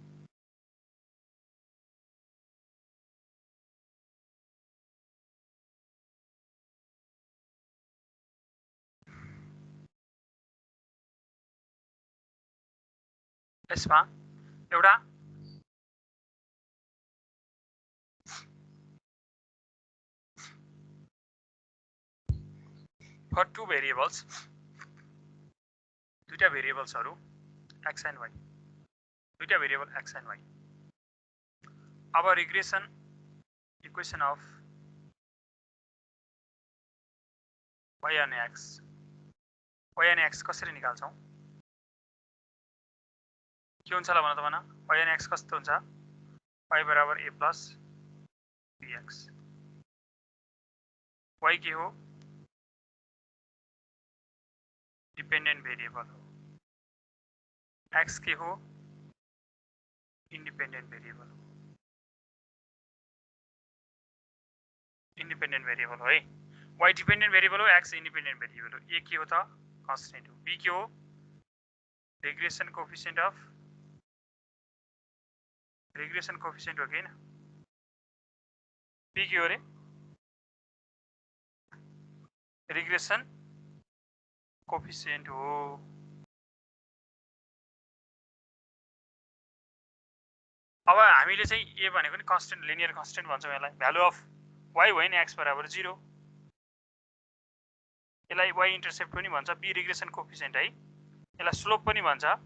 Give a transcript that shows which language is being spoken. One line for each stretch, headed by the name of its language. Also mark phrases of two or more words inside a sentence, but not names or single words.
Nepali: यसमा एउटा
English: for two variables
Nepali: दुईटा भेरिएबल्सहरु
English: x and y
Nepali: दुईटा भेरिएबल
English: x and y
Nepali: अब
English: regression equation of y and x
Nepali: कसरी निकाल्छौं के हुन्छ ल भन त भन
English: y and x
Nepali: कस्तो हुन्छ y बराबर
English: a plus bx
Nepali: y के हो
English: dependent variable
Nepali: हो x के हो
English: independent variable
Nepali: हो
English: independent variable
Nepali: हो है y
English: dependent variable
Nepali: हो x
English: independent variable
Nepali: हो a के हो त कांस्टेंट हो b के हो
English: regression coefficient of regression coefficient
Nepali: हो कि हैन b के हो रे
English: regression coefficient
Nepali: हो अब हामीले चाहिँ a भनेको नि कांस्टेंट
English: linear constant
Nepali: भन्छौं यसलाई
English: value of y
Nepali: होइन x बराबर 0 यसलाई
English: y intercept
Nepali: पनि भन्छ b
English: regression coefficient
Nepali: है यसलाई स्लोप पनि भन्छ